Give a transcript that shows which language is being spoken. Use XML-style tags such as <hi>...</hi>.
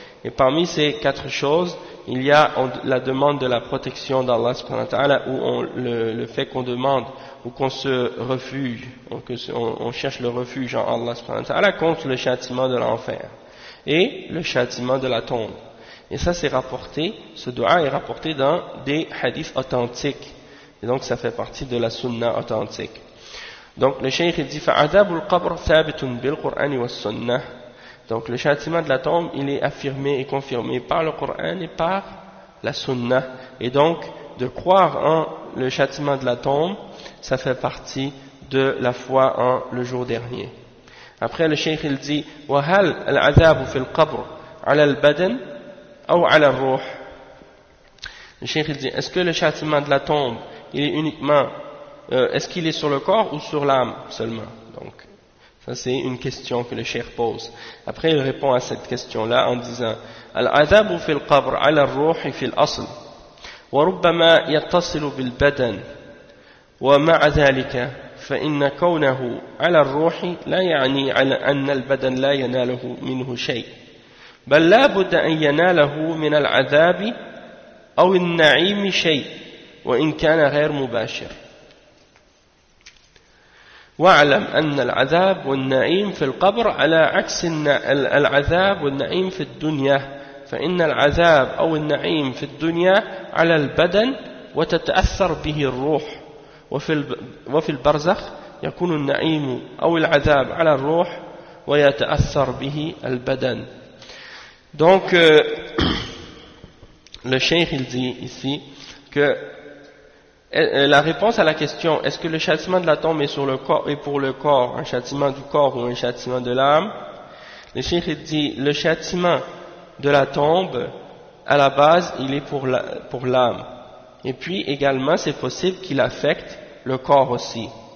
<fr>Et parmi ces 4 choses, il y a la demande de la protection d'Allah subhanahu wa ta'ala, où le fait qu'on demande, ou qu'on se refuge, on cherche le refuge en Allah subhanahu wa ta'ala contre le châtiment de l'enfer et le châtiment de la tombe. Et ça c'est rapporté, ce dua est rapporté dans des hadiths authentiques. Et donc ça fait partie de la sunna authentique. Donc le cheikh dit</fr> <ar>فَعَذَابُ الْقَبْرِ ثَابِتٌ بِالْقُرْآنِ وَالسُّنَّةِ.</ar> <fr>Donc le châtiment de la tombe il est affirmé et confirmé par le Coran et par la sunna. Et donc de croire en le châtiment de la tombe, ça fait partie de la foi en le jour dernier. Après le cheikh il dit</fr> <ar>وَهَلْ الْعَذَابُ فِي الْقَبْرِ عَلَى الْبَدَنِ أَوْ عَلَى الرُّوحِ.</ar> <fr>Le cheikh il dit est-ce que le châtiment de la tombe il est uniquement est-ce qu'il est sur le corps ou sur l'âme seulement? Donc ça c'est une question que le cheikh pose. Après il répond à cette question-là en disant</fr> <ar>العذاب في القبر على الروح في الأصل وربما يتصل بالبدن ومع ذلك فإن كونه على الروح لا يعني على أن البدن لا يناله منه شيء بل لا بد أن يناله من العذاب أو النعيم شيء وإن كان غير مباشر واعلم أن العذاب والنعيم في القبر على عكس العذاب والنعيم في الدنيا فإن العذاب أو النعيم في الدنيا على البدن وتتأثر به الروح وفي البرزخ يكون النعيم أو العذاب على الروح ويتأثر به البدن.</ar> <fr>Donc le cheikh il dit ici que la réponse à la question est-ce que le châtiment de la tombe est sur le corps et pour le corps un châtiment du corps ou un châtiment de l'âme, le cheikh il dit le châtiment de la tombe à la base il est pour l'âme et puis également c'est possible qu'il affecte le corps aussi</fr>